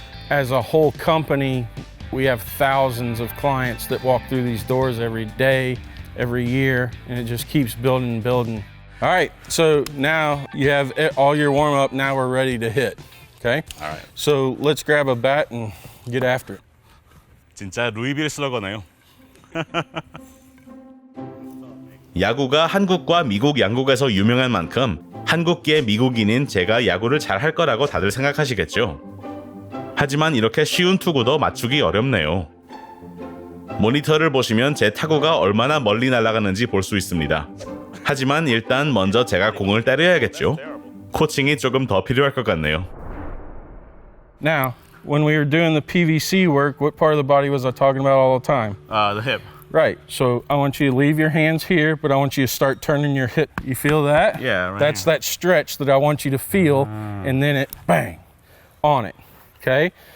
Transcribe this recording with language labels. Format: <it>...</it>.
<en>As a whole company, we have thousands of clients that walk through these doors every day, every year, and it just keeps building and building. All right, so now you have all your warm up. Now we're ready to hit. Okay. All right. So let's grab a bat and get after it.</en> <ko>진짜 루이빌 슬러거네요. 야구가 한국과 미국 양국에서 유명한 만큼 한국계 미국인인 제가 야구를 잘할 거라고 다들 생각하시겠죠. 하지만 이렇게 쉬운 투구도 맞추기 어렵네요. 모니터를 보시면 제 타구가 얼마나 멀리 날아가는지 볼 수 있습니다. 하지만 일단 먼저 제가 공을 때려야겠죠. 코칭이 조금 더 필요할 것 같네요.</ko> <en>Now, when we were doing the PVC work, what part of the body was I talking about all the time? The hip. Right. So I want you to leave your hands here, but I want you to start turning your hip. You feel that? Yeah, right That's here. that stretch that I want you to feel, and then it bang on it. Okay?</en>